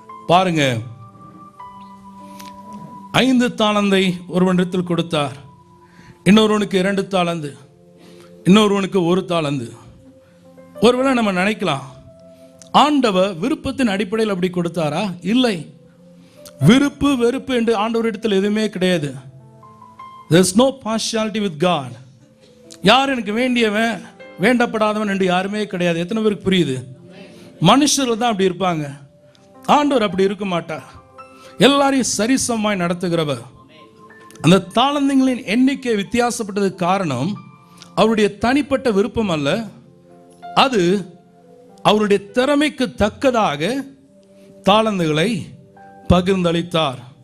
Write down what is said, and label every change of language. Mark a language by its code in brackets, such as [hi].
[ta] பாருங்க, 5 தாலந்தை ஒருவனிடத்தில் கொடுத்தார், இன்னொருவனுக்கு 2 தாலந்து, இன்னொருவனுக்கு 1 தாலந்து. ஒருவேளை நம்ம நினைக்கலாம், ஆண்டவர் விருப்பத்தின் அடிப்படையில் அப்படி கொடுத்தாரா? இல்லை. விருப்பு வெறுப்பு என்று ஆண்டவரிடத்தில் எதுவுமே கிடையாது. [en] There is no partiality with God. [ta] யார் எனக்கு வேண்டியவன் வேண்டப்படாதவன் என்று யாருமே கிடையாது. எத்தனை பேருக்கு புரியுது? மனுஷர்கள் தான் அப்படி இருப்பாங்க, ஆண்டவர் அப்படி இருக்க மாட்டார். எல்லாரையும் சரிசமமாய் நடத்துகிறவர். அந்த தாளந்துகளின் எண்ணிக்கை வித்தியாசப்பட்டதுக்கு காரணம் அவருடைய தனிப்பட்ட விருப்பம் அல்ல, அது அவருடைய திறமைக்கு தக்கதாக தாளந்துகளை பகிர்ந்தளித்தார்.